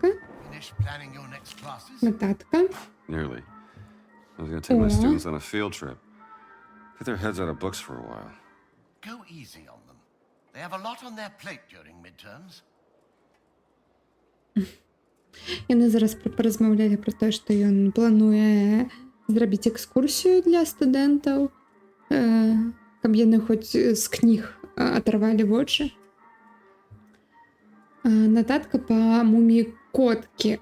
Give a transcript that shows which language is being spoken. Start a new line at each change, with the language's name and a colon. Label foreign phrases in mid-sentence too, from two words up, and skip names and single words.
English: Finish planning your next classes?
Belarusian: Нотатка.
English: Nearly. I was gonna take my Aw. students on a field trip. Get their heads out of books for a while. Go easy on them. They have a lot on their plate during midterms.
Belarusian: Яны зараз паразмаўлялі пра тое, што ён плануе зрабіць экскурсію для студэнтаў, каб яны хоць з кніг атрывалі вочы. Нотатка па муміі коткі.